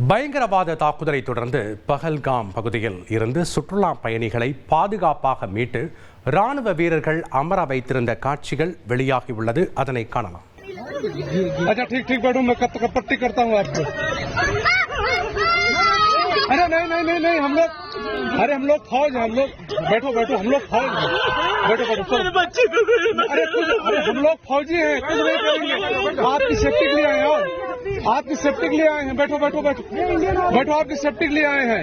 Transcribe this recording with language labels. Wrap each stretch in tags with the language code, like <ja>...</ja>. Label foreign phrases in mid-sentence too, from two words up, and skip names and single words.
<ta>பயங்கரவாத தாக்குதலை தொடர்ந்து பஹல்காம் பகுதியில் இருந்து சுற்றுலா பயணிகளை பாதுகாப்பாக மீட்டு ராணுவ வீரர்கள் அமர வைத்திருந்த காட்சிகள் வெளியாகியுள்ளது. அதனை காணலாம்.</ta> <hi>अच्छा ठीक ठीक बैठो, मैं पट्टी करता हूँ आपको। अरे नहीं नहीं नहीं नहीं हम लोग, अरे हम लोग फौज हैं, हम लोग बैठो बैठो, हम लोग फौज हैं, बैठो बैठो। अरे हम लोग फौजी हैं, कुछ नहीं करेंगे, आपकी सेफ्टी के लिए आए हैं, आपकी सेफ्टी के लिए आए हैं, बैठो बैठो बैठो बैठो, आपकी सेफ्टी के लिए आए हैं।</hi>